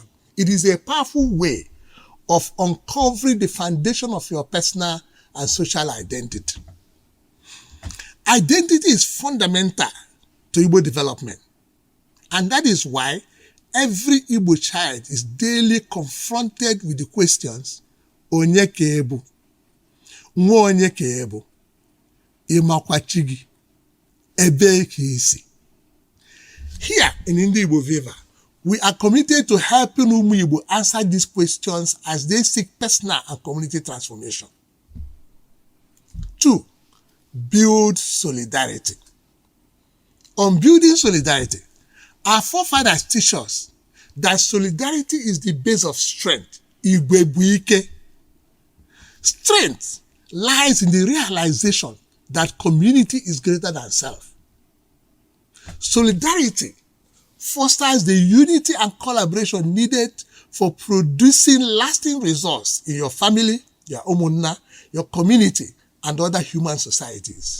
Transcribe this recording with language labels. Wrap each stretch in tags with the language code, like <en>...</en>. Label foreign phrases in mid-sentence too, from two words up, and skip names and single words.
<en>It is a powerful way of uncovering the foundation of your personal and social identity. Identity is fundamental to Igbo development, and that is why every Igbo child is daily confronted with the questions,</en> <ig>Onye ka ebu? Nwa onye ka ebu? Ịmakwa chi gị? Ebe ka isi?</ig> <en>Here in Ndigbo Viva, we are committed to helping Umuigbo answer these questions as they seek personal and community transformation. 2, build solidarity. On building solidarity, our forefathers teach us that solidarity is the base of strength.</en> <ig>Igwe bu ike.</ig> <en>Strength lies in the realization that community is greater than self. Solidarity fosters the unity and collaboration needed for producing lasting results in your family, your umunna, your community, and other human societies.</en>